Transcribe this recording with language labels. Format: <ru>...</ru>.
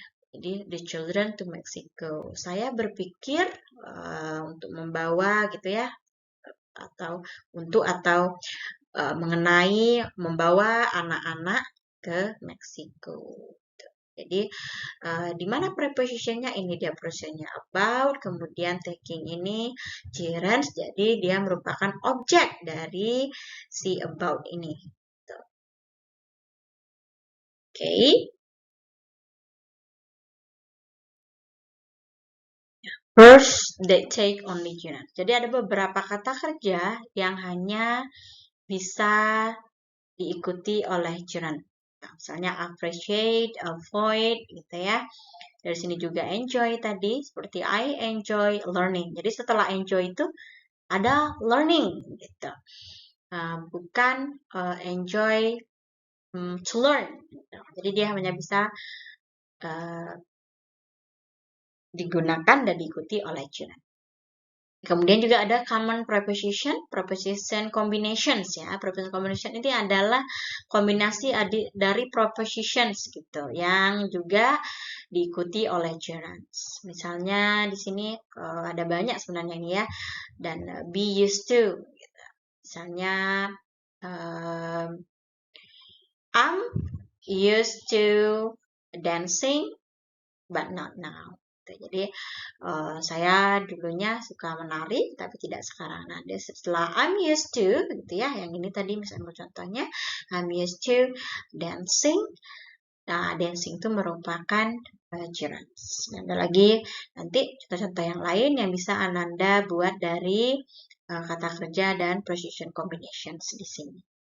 <id>Jadi</id> <en>the children to Mexico.</en> <id>Saya berpikir untuk membawa gitu ya, atau mengenai membawa anak-anak ke Meksiko. Jadi di mana prepositionnya ini dia prepositionnya about, kemudian taking ini gerund, jadi dia merupakan objek dari si about ini. Oke.</id> <en>First, they take only gerund.</en> <id>Jadi ada beberapa kata kerja yang hanya bisa diikuti oleh gerund. Nah, misalnya appreciate, avoid, gitu ya. Dari sini juga enjoy tadi, seperti</id> <en>I enjoy learning.</en> <id>Jadi setelah enjoy itu ada learning, gitu. Bukan</id> <en>enjoy to learn.</en> <id>Gitu. Jadi dia hanya bisa digunakan dan diikuti oleh gerund. Kemudian juga ada common preposition combinations ya. Preposition combination ini adalah kombinasi dari prepositions gitu yang juga diikuti oleh gerunds. Misalnya di sini ada banyak sebenarnya ini ya. Dan</id> <en>be used to</en> <id>gitu. Misalnya</id> <en>I'm used to dancing but not now.</en> <id>Jadi saya dulunya suka menari tapi tidak sekarang. Nah, setelah I'm used to gitu ya, yang ini tadi misalnya contohnya</id> <en>I'm used to dancing.</en> <id>Nah, dancing itu merupakan gerunds. Dan ada lagi nanti contoh-contoh yang lain yang bisa Ananda buat dari kata kerja dan preposition combinations di sini.</id>